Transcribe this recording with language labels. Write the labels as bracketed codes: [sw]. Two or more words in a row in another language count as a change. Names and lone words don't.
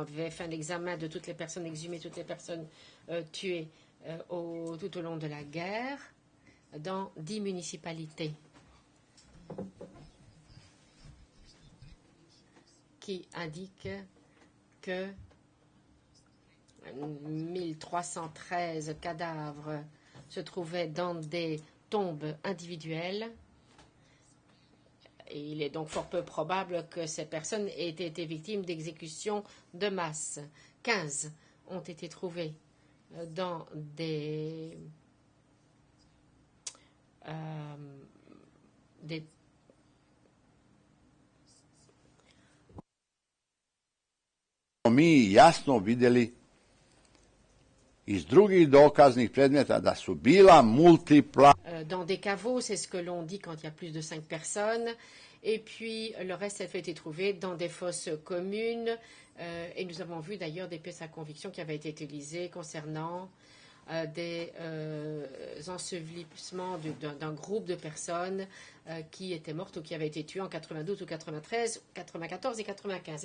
[fr] avaient fait un examen de toutes les personnes exhumées, toutes les personnes tuées tout au long de la guerre, dans 10 municipalités qui indiquent que 1313 cadavres se trouvaient dans des tombes individuelles. Et il est donc fort peu probable que ces personnes aient été victimes d'exécutions de masse. 15 ont été trouvés dans des [sr] mi jasno vidjeli iz drugih dokaznih predmeta da su bila multipla. [fr] Dans des caveaux, c'est ce que l'on dit quand il y a plus de 5 personnes. Et puis, le reste a été trouvé dans des fosses communes. Et nous avons vu d'ailleurs des pièces à conviction qui avaient été utilisées concernant des ensevelissements d'un groupe de personnes qui étaient mortes ou qui avaient été tuées en 92 ou 93, 94 et 95.